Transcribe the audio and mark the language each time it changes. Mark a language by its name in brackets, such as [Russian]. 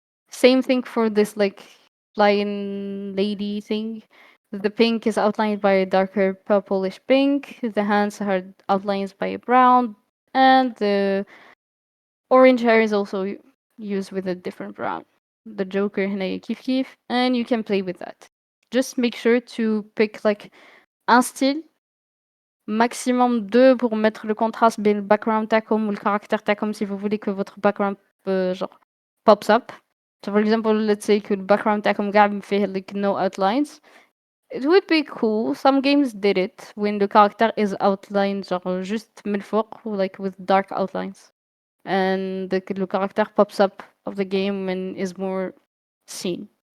[English] Same thing for this like flying lady thing. The pink is outlined by a darker purplish pink. The hands are outlined by a brown, and the orange hair is also used with a different brown. The Joker [Arabic] هنا كيف كيف, [English] and you can play with that. Just make sure to pick like [French] un style, maximum 2 pour mettre le contraste [Arabic] بين [French] le background [Arabic] تاعكم [French] ou le caractère تاعكم si vous voulez que votre background genre [English] pops up. So for example, let's say [French] que le background [Arabic] تاعكم قاعد فيه [English] like no outlines. It would be cool. Some games did it when the character is outlined [French] genre juste [Arabic] من الفوق, [English] like with dark outlines. And the character pops up of the game and is more seen.